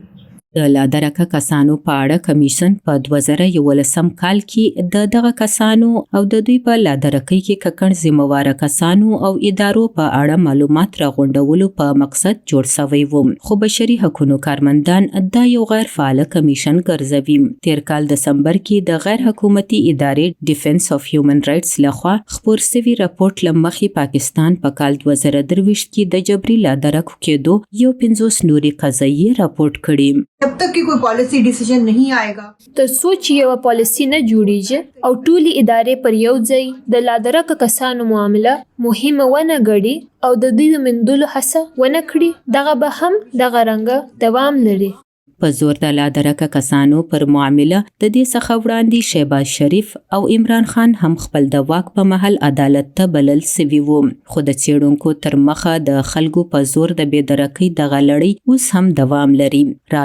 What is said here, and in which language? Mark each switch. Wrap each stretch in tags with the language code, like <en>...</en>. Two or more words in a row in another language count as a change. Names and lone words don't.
<ps>د لادرکه کسانو په اړه کمیشن په 2011 کال کې د دغه کسانو او د دوی په لادرکۍ کې ککړ ذمہواره کسانو او ادارو په اړه معلومات راغونډولو په مقصد جوړ شوی و، خو بشري حقوقو کارمندان دا یو غیر فعال کمیشن ګرځوي. تیر کال دسمبر کې د غیر حکومتي ادارې ډیفنس اف هیومن رائټس لخوا خپور سوي راپورټ لمخې پاکستان په کال 2023 کې د جبري لادرکو کېدو یو 50 نوري قضایي راپورټ کړي.</ps> <hi>जब तक कि कोई</hi> <en>policy decision</en> <hi>नहीं आएगा</hi> <ps>تر څو چې یوه پالیسي نه جوړیږي او ټولې ادارې پر یو ځای د لادرکه کسانو معامله مهمه ونه ګڼي او د دوی د موندلو هڅه ونه کړي، دغه به هم دغه رنګه دوام لري. په زور د لادرکه کسانو پر معامله د دې څخه وړاندې شهباز شریف او عمران خان هم خپل د واک په محل عدالت ته بلل سوي وو، خو د څېړونکو تر مخه د خلکو په زور د بېدرکۍ دغه لړۍ اوس هم دوام لري.</ps>